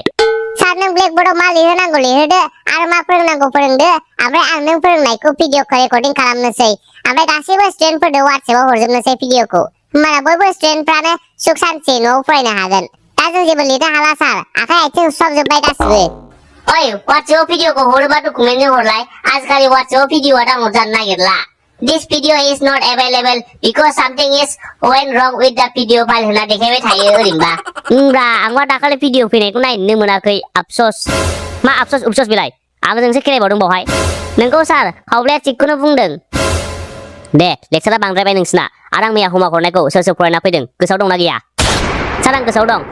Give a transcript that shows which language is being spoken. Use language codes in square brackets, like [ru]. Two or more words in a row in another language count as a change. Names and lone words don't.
[brx] सार नों ब्लेकबर्डआव मा लिरहोनांगौ लिरहोदो आरो मा फोरोंनांगौ फोरोंदो ओमफ्राय आं नों फोरोंनायखौ भिडिअखौ रेकर्डिं खालामनोसै ओमफ्राय गासैबो स्टुडेन्टफोरनो वाट्सएपआव हरजोबनोसै भिडिअखौ होमबाना बयबो स्टुडेन्टफ्रानो सुख सान्थि न'आव फरायनो हागोन दा जों जेबो लिरनो हाला सार आखाइ आथिं सुहाबजोबबाय गासिबो ओइ वाट्सएपआव भिडिअखौ हरोबा डकुमेन्टजों हरलाय आजिखालि वाट्सएपआव भिडिअआ डाउनलड जानो नागिरला [en] This video is not available because something is went wrong with the video file [brx] होनना देखायबाय थायो ओरैनोबा होमब्ला आंबा दाखालि भिडिअ फैनायखौ नायनो मोनाखै आफसोस मा आफसोस बेलाय आंजोंसो खेलायबावदों बावहाय नोंगौ सार खावब्लाया थिगखौनो बुंदों दे लेक्सारा बांद्रायबाय नोंसिना आरो आं मैया होमवर्क हरनायखौ सोर फरायना फैदों गोसोआव दंना गैया सार आं गोसोआव दं